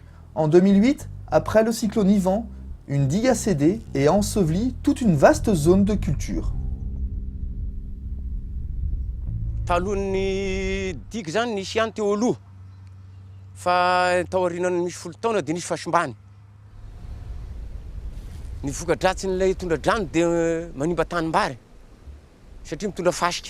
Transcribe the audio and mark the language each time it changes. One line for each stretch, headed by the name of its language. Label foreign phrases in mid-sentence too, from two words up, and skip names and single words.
French: En 2008, après le cyclone Ivan, une digue a cédé et a enseveli toute une vaste zone de culture.
Malagasy: Talohan'ny digue zany nisy ihany teo aloha fa taorianany misy folo taona dia nisy fahasimbany. Ny voka-dratsin'ilay tondra-drano dia manimba tanimbary satria mitondra fasika.